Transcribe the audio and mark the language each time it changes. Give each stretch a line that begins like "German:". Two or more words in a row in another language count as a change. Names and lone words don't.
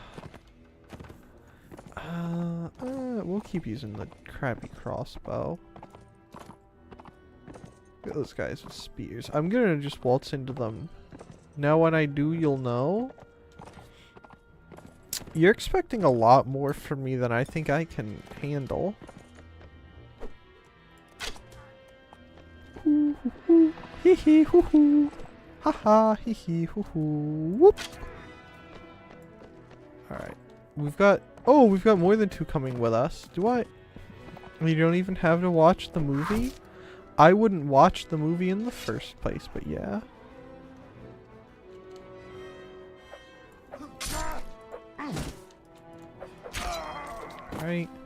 English: we'll keep using the crappy crossbow. Look at those guys with spears. I'm gonna just waltz into them. Now when I do, you'll know. You're expecting a lot more from me than I think I can handle. Hoo hoo hoo. Hee hee hoo hoo. Ha ha hee hee hoo hoo. Whoop. Alright. We've got more than 2 coming with us. You don't even have to watch the movie? I wouldn't watch the movie in the first place, but yeah. Alright.